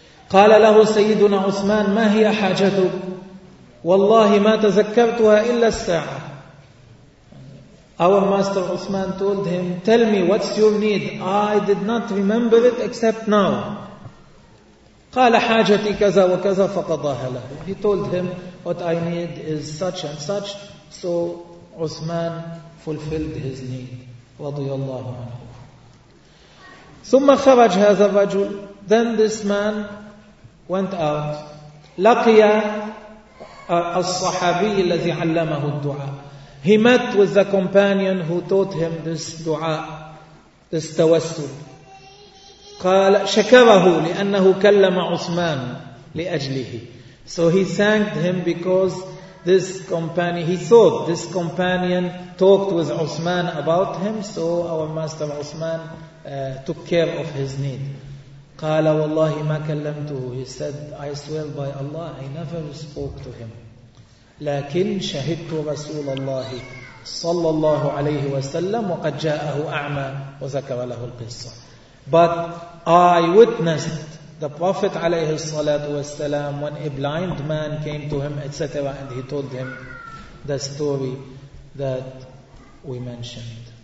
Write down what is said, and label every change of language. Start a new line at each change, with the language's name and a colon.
Arabic: قال له سيدنا عثمان ما هي حاجتك؟ والله ما تذكرتها إلا الساعة.
English: Our master Uthman told him, tell me what's your need. I did not remember it except now.
Arabic: قال حاجتي كذا وكذا فقضاها له.
English: He told him what I need is such and such. So Uthman fulfilled his need.
Arabic: رضي الله عنه. ثم خرج هذا الرجل.
English: Then this man went out.
Arabic: لقي الصحابي الذي علمه الدعاء.
English: He met with the companion who taught him this دعاء, this توسل.
Arabic: قال شكره لأنه كلم عثمان لأجله.
English: So he thanked him because this companion, he thought this companion talked with Uthman about him, so our master Uthman took care of his need.
Arabic: قال والله ما كلمته.
English: He said, I swear by Allah, I never spoke to him.
Arabic: لكن شهدت رسول الله صلى الله عليه وسلم وقد جاءه أعمى وذكر له القصة.
English: But I witnessed the Prophet
Arabic: عليه الصلاة والسلام
English: when a blind man came to him, etc. And he told him the story that we mentioned.